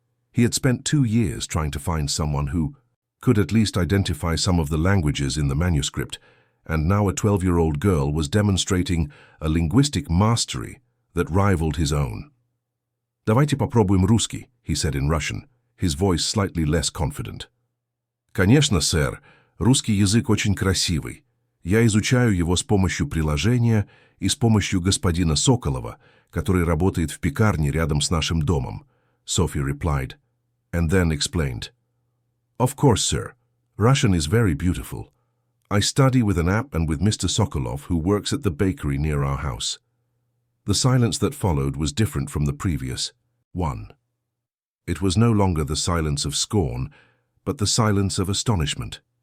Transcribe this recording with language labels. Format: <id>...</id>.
<en>He had spent 2 years trying to find someone who could at least identify some of the languages in the manuscript, and now a 12-year-old girl was demonstrating a linguistic mastery that rivaled his own.</en> <ru>«Давайте попробуем русский»,</ru> <en>he said in Russian, his voice slightly less confident.</en> <ru>«Конечно, сэр, русский язык очень красивый. Я изучаю его с помощью приложения и с помощью господина Соколова, который работает в пекарне рядом с нашим домом»,</ru> <en>Sophie replied, and then explained. «Of course, sir. Russian is very beautiful. I study with an app and with Mr. Sokolov, who works at the bakery near our house». The silence that followed was different from the previous one. It was no longer the silence of scorn, but the silence of astonishment.</en>